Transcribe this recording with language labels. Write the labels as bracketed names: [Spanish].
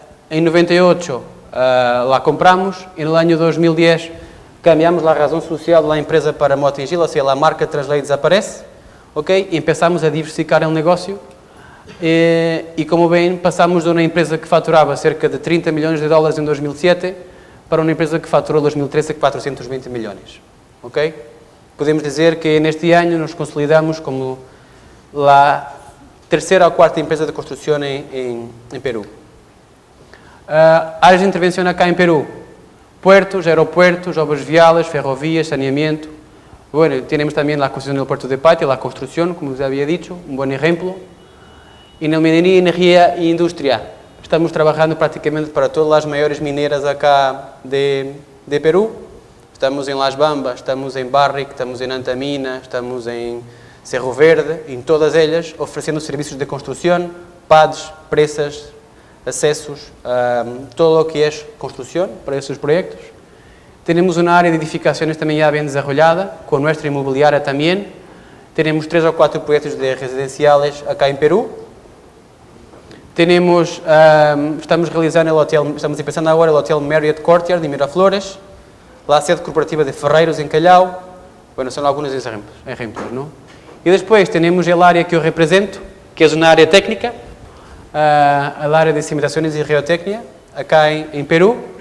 [Spanish] En 98 la compramos, en el año 2010 cambiamos la razón social de la empresa para Mota-Engil, o sea, la marca Translay desaparece, ¿okay? Y empezamos a diversificar el negocio. E como ven, [Portuguese] passamos de uma empresa que faturava cerca de 30 milhões de dólares em 2007 para uma empresa que faturou em 2013 420 milhões. Ok? Podemos dizer que neste ano nos consolidamos como a terceira ou quarta empresa de construção em Peru. Áreas de intervenção [Spanish] acá em Peru: puertos, aeropuertos, obras viales, ferrovias, saneamiento. Bueno, tenemos también la construcción del puerto de Patia, la construcción, como os había dicho, un buen ejemplo. [Portuguese] E na mineria, energia e indústria, estamos trabalhando praticamente para todas as maiores mineiras [Spanish] acá [Portuguese] de Peru. Estamos em Las Bambas, estamos em Barrick, estamos em Antamina, estamos em Cerro Verde, em todas elas, oferecendo serviços de construção, PADs, presas, acessos, [Spanish] todo o que [Portuguese] é construção para esses projetos. Temos uma área de edificações também já bem desenvolvida, com a nossa imobiliária também. Temos 3 ou 4 projetos de residenciais [Spanish] acá [Portuguese] em Peru. Estamos realizando [Spanish] estamos empezando [Portuguese] agora o Hotel Marriott Courtyard de Miraflores, [Spanish] la sede corporativa [Portuguese] de Ferreiros em Callao. Bueno, são alguns [Spanish] ejemplos, ¿no? [Portuguese] E depois temos a área que eu represento, que é uma área técnica, a área de cimentações e geotecnia, [Spanish] acá [Portuguese] em Peru.